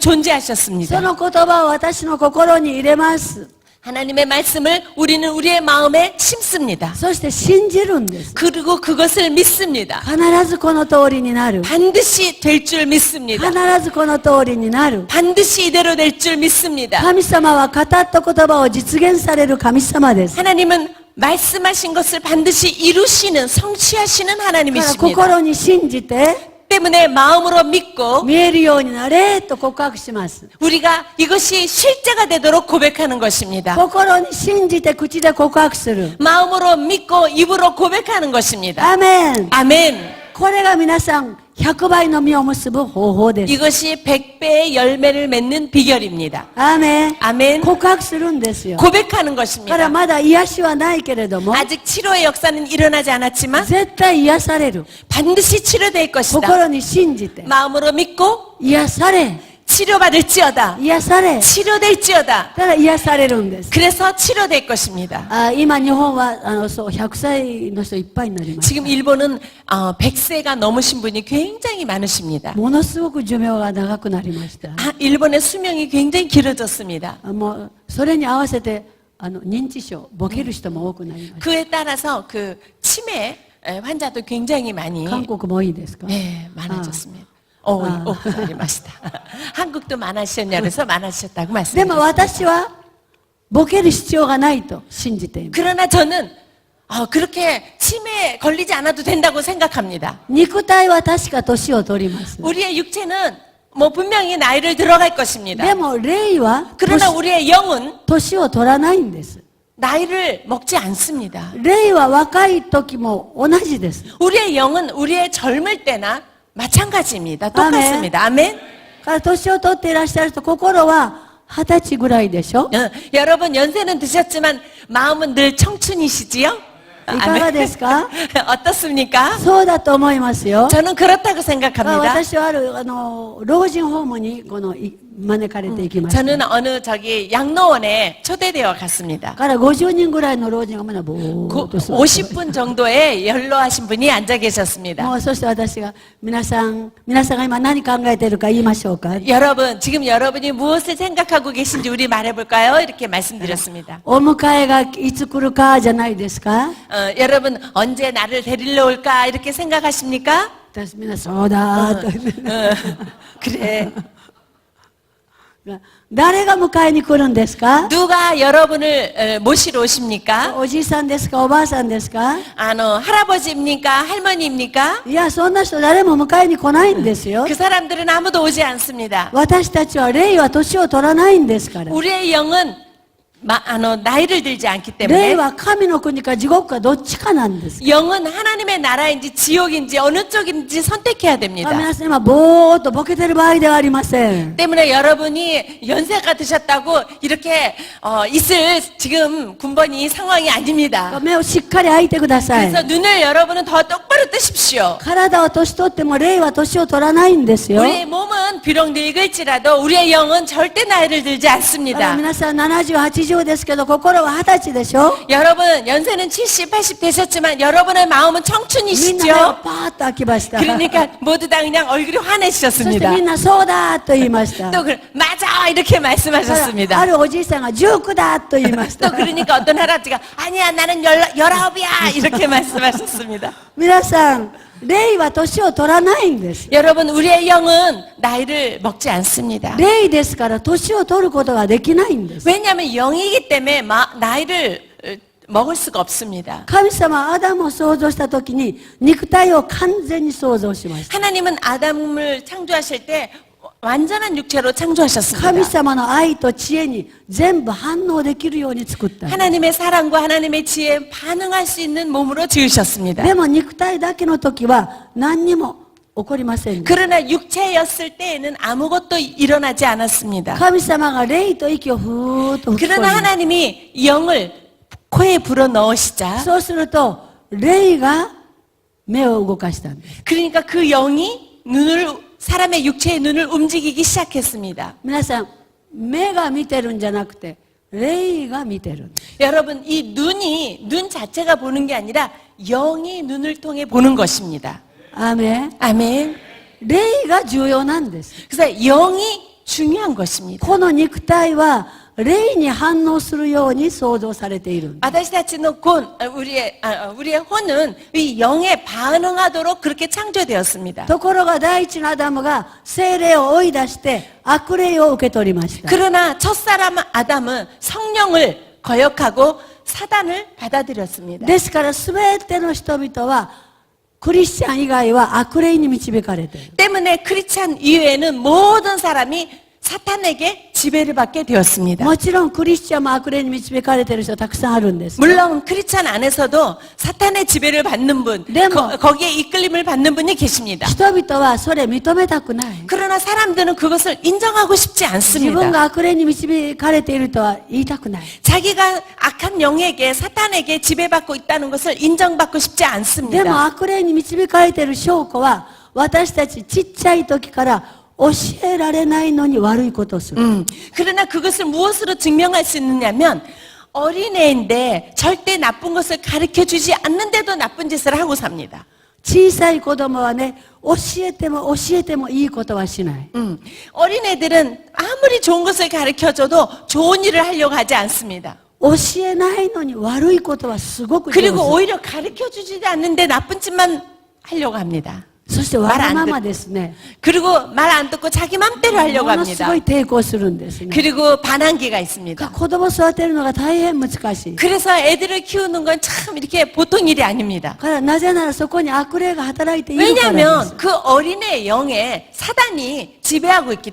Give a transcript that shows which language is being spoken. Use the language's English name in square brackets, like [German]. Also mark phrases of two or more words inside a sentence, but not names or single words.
[Japanese] そ [Korean] 존재하셨습니다. [Japanese] の言葉を私の心に入れます。 [Korean] 하나님의 말씀을 우리는 우리의 마음에 심습니다. [Japanese] そして信じるんです。 [Korean] 그리고 그것을 믿습니다. [Japanese] 必ずこの通りになる。 [Korean] 반드시 될 줄 믿습니다. [Japanese] 必ずこの通りになる。 [Korean] 반드시 이대로 될 줄 믿습니다. [Japanese] 神様は語った言葉を実現される神様です。 [Korean] 하나님은 말씀하신 것을 반드시 이루시는 성취하시는 [Japanese] だから [Korean] 하나님이십니다. [Japanese] 心に信じて [Korean] 때문에 마음으로 믿고 [Japanese] 見えるようになれと告白します。 [Korean] 우리가 이것이 실제가 되도록 고백하는 것입니다. [Japanese] 心に信じて口で告白する。 [Korean] 마음으로 믿고 입으로 고백하는 것입니다. [Japanese] アーメン。 [Korean] 아멘. [Japanese] これが皆さん100倍の実を結ぶ方法です。 [Korean] 이것이 100배의 열매를 맺는 비결입니다. [Japanese] アーメン。 [Korean] 아멘. [Japanese] 告白するんですよ。 [Korean] 고백하는 [Japanese] だから [Korean] 것입니다. [Japanese] まだ癒しはないけれども、 [Korean] 아직 치료의 역사는 일어나지 않았지만 [Japanese] 絶対癒される。 [Korean] 반드시 치료될 것이다. [Japanese] 心に信じて、 [Korean] 마음으로 믿고 [Japanese] 癒され、 [Korean] 치료받을지어다. [Japanese] 癒され。 [Korean] 치료될지어다. [Japanese] だから癒されるんです。 [Korean] 그래서 치료될 것입니다. [Japanese] 今日本はそう100歳の人いっぱいになりまし [Korean] 지금 일본은 100세가 넘으신 분이 굉장히 많으십니다. [Japanese] た。ものすごく寿命が長くなりました。 [Korean] 일본의 수명이 굉장히 길어졌습니다. [Japanese] もうそれに合わせて認知症、ボケる人も多くなりまし [Korean] 그에 따라서 그 치매 환자도 굉장히 많이 [Japanese] た。韓国もいいですか？ [Korean] 많아졌습니다. 오, 말이마시다. 한국도 많아지셨냐 그래서 많아지셨다고 [Japanese] でも [Korean] 말씀드렸습니다. [Japanese] 私はボケる必要がないと信じています。 [Korean] 그러나 저는 그렇게 치매에 걸리지 않아도 된다고 생각합니다. [Japanese] 肉体は確か年を取ります。 [Korean] 우리의 육체는 뭐 분명히 나이를 들어갈 것입니다. [Japanese] でも霊は [Korean] 그러나 우리의 영은 [Japanese] 年を取らないんです。 [Korean] 나이를 먹지 않습니다. [Japanese] 霊は若い時も同じです。 [Korean] 우리의 영은 우리의 젊을 때나 마찬가지입니다. 똑같습니다. 아멘. [Japanese] から年を取っていらっしゃると心は20歳ぐらいでしょ？ [Korean] 여러분 연세는 드셨지만 마음은 늘 청춘이시지요? [Japanese] いかがですか？ [Korean] 어떻습니까? [Japanese] そうだと思いますよ。 [Korean] 저는 그렇다고 생각합니다. [Japanese] 私は老人ホームに招かれていきました。 [Korean] 저는 어느 양로원에 초대되어 갔습니다. [Japanese] から50人ぐらいの老人がまだぼーっと座って [Korean] 50분 정도의 연로하신 분이 앉아 계셨습니다. [Japanese] もうそして私が皆さんが今何考えているか言いましょうか。 [Korean] 여러분, 지금 여러분이 무엇을 생각하고 계신지 우리 말해볼까요? 이렇게 말씀드렸습니다. [Japanese] お迎えがいつ来るかじゃないですか。 [Korean] 여러분, 언제 나를 데리러 올까? 이렇게 생각하십니까? [Japanese] 私みんなそうだーと [Korean] 그래. [Japanese] 誰が迎えに来るんですか？ [Korean] 누가 여러분을 모시러 오십니까? [Japanese] おじいさんですか？おばあさんですか？ [Korean] 할아버지입니까? 할머니입니까? [Japanese] いや、そんな人誰も迎えに来ないんですよ。 [Korean] 그 사람들은 아무도 오지 않습니다. [Japanese] 私たちは霊は年を取らないんですから。 [Korean] 우리의 영은 나이를 들지 않기 [Japanese] 霊 [Korean] 때문에 [Japanese] は神の国か地獄かどっちかなんです。 [Korean] 영은 하나님의 나라인지 지옥인지 어느 쪽인지 선택해야 됩니다. [Japanese] 皆さん今ぼーっとボケてる場合ではありません。 [Korean] 때문에 여러분이 연세가 드셨다고 이렇게 있을 지금 군번이 상황이 아닙니다. [Japanese] 目をしっかり開いてください。 [Korean] 그래서 눈을 여러분은 더 똑바로 뜨십시오. [Japanese] 体は年取っても霊は年を取らないんですよ。 [Korean] 우리의 몸은 비록 늙을지라도 우리의 영은 절대 나이를 들지 [Japanese] だから [Korean] 않습니다. [Japanese] 皆さん70、80ですけど心は20歳でしょ。 [Korean] 여러분 연세는 70, 80 되셨지만 여러분의 마음은 [Japanese] みんな目を [Korean] 청춘이시죠? [Japanese] パーッと開きました。 [Korean] 그러니까 모두 다 그냥 얼굴이 [Japanese] そして [Korean] 환해지셨습니다. [Japanese] みんなそうだと言いました。 [Korean] 또 맞아 이렇게 [Japanese] あ [Korean] 말씀하셨습니다. [Japanese] るおじいさんが19だと言いまし [Korean] 또 [Japanese] た。 [Korean] 그러니까 어떤 할아버지가 아니야 나는 19이야 이렇게 말씀하셨습니다. [Japanese] 皆さん、霊は年を取らないんです。 [Korean] 여러분 우리의 영은 나이를 먹지 않습니다. [Japanese] 霊ですから年を取ることができないんです。 [Korean] 왜냐하면 영이기 때문에 나이를 먹을 수가 없습니다. [Japanese] 神様はアダムを創造した時に肉体を完全に創造しました。 [Korean] 하나님은 아담을 창조하실 때 완전한 육체로 [Japanese] 神 [Korean] 창조하셨습니다. [Japanese] 様の愛と知恵に全部反応できるように作ったんです。 [Korean] 하나님의 사랑과 하나님의 지혜에 반응할 수 있는 몸으로 지으셨습니다. [Japanese] でも肉体だけの時は何にも起こりませんでした。 [Korean] 그러나 육체였을 때에는 아무것도 일어나지 않았습니다. [Japanese] 神様が霊と息をふーっと吹き込 [Korean] 그러나 [Japanese] み、 [Korean] 하나님이 영을 코에 불어 넣으시자 [Japanese] そうすると霊が目を動かしたんです。 [Korean] 그러니까 그 영이 사람의 육체의 눈을 움직이기 시작했습니다. [Japanese] 皆さん、目が見てるんじゃなくて霊が見てるんです。 [Korean] 여러분 이 눈 자체가 보는 게 아니라 영이 눈을 통해 보는 것입니다. [Japanese] アーメン。 [Korean] 아멘. [Japanese] 霊が重要なんです。 [Korean] 그래서 영이 중요한 것입니다. [Japanese] この肉体は霊に反応するように創造されているんです。 [Korean] 아다시다치는 우리의 혼은 이 영에 반응하도록 그렇게 창조되었습니다. [Japanese] ところが第一のアダムが聖霊を追い出して悪霊を受け取りました。 [Korean] 그러나 첫사람 아담은 성령을 거역하고 사단을 받아들였습니다. [Japanese] ですから全ての人々はクリスチャン以外は悪霊に導かれている。 [Korean] 때문에 크리스찬 이외에는 모든 사람이 사탄에게 지배를 받게 되었습니다. [Japanese] もちろんクリスチャンも悪霊に導かれている人たくさんあるんです。 [Korean] 물론 크리스찬 안에서도 사탄의 지배를 받는 분, 네, 뭐. 거기에 이끌림을 받는 분이 계십니다. [Japanese] 人々はそれ認めたくない。 [Korean] 그러나 사람들은 그것을 인정하고 싶지 [Japanese] 自分 [Korean] 않습니다. [Japanese] が悪霊に導かれているとは言いたくない。 [Korean] 자기가 악한 영에게 사탄에게 지배받고 있다는 것을 인정받고 싶지 [Japanese] でも [Korean] 않습니다. [Japanese] 悪霊に導かれている証拠は私たちちっちゃい時から教えられないのに悪いことをする。 [Korean] 그러나 그것을 무엇으로 증명할 수 있느냐면 어린애인데 절대 나쁜 것을 가르쳐 주지 않는데도 나쁜 짓을 하고 삽니다. [Japanese] 小さい子供はね、教えてもいいことはしない。 [Korean] 어린애들은 아무리 좋은 것을 가르쳐 줘도 좋은 일을 하려고 하지 않습니다. [Japanese] 教えないのに悪いことはすごく上 [Korean] 그리고 [Japanese] 手。 [Korean] 오히려 가르쳐 주지 않는데 나쁜 짓만 하려고 합니다. [Japanese] そしてわがままですね。 [Korean] 그리고 말 안 듣고 자기 맘대로 하려고 [Japanese] ものす [Korean] 합니다. [Japanese] ごい抵抗するんですね。 [Korean] 그리고 반항기가 있습니다. [Japanese] 子供育てるのが大変難しい。 [Korean] 그래서 애들을 키우는 건 참 이렇게 보통 일이 아닙니다. [Japanese] からなぜならそこに悪霊が働いているからです。 [Korean] 왜냐하면 그 어린애 영에 사단이 지배하고 있기